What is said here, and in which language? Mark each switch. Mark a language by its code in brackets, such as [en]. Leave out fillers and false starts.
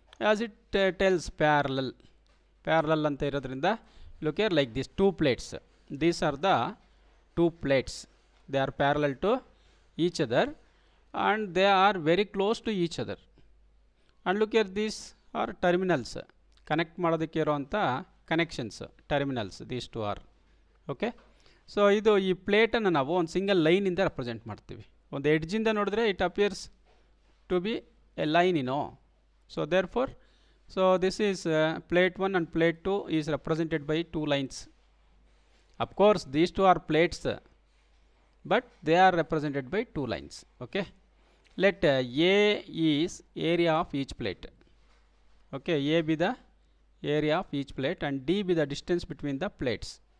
[en] As it tells parallel [kn] anta irodrinda, [en] look here, like these 2 plates, these are the 2 plates, they are parallel to each other and they are very close to each other. And look here, these are terminals, connect [kn] ಮಾಡೋದಕ್ಕೆ ಇರುವಂಥ [en] Connections terminals, these 2 are. [kn] Okay, so ಇದು ಈ ಪ್ಲೇಟನ್ನು ನಾವು ಒಂದು single ಲೈನಿಂದ represent ಮಾಡ್ತೀವಿ. ಒಂದು ಎಡ್ಜಿಂದ ನೋಡಿದ್ರೆ [en] It appears to be a line ಇನೋ. So therefore, so this is plate 1 and plate 2 is represented by 2 lines. Of course these 2 are plates, but they are represented by 2 lines. Okay, let A is area of each plate. Okay, A be the area of each plate and D be the distance between the plates.